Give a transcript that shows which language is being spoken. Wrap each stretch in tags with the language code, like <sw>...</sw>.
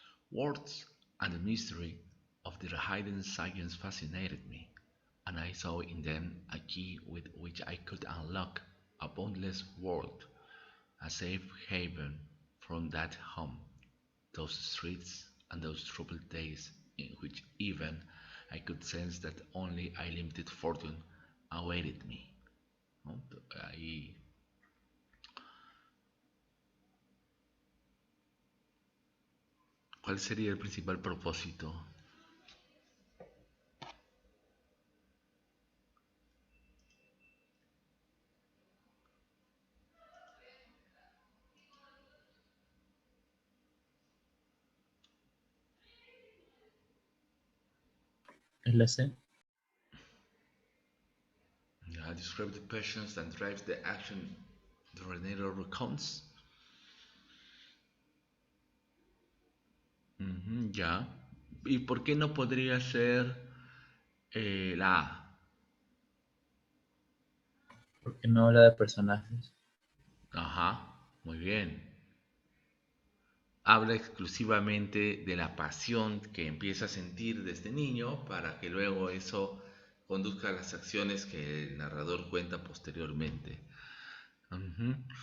<en>Words and the mystery of their hidden science fascinated me, and I saw in them a key with which I could unlock a boundless world, a safe haven from that home, those streets and those troubled days in which even I could sense that only a limited fortune awaited me.</en> <es>¿No? Ahí, ¿cuál sería el principal propósito? Es la C.</es> <en>Describe the passions that drives the action the narrator recounts.</en> <es>Ya. ¿Y por qué no podría ser la A? Porque no habla de personajes. Ajá, muy bien. Habla exclusivamente de la pasión que empieza a sentir desde niño para que luego eso conduzca a las acciones que el narrador cuenta posteriormente. Ujú.</es>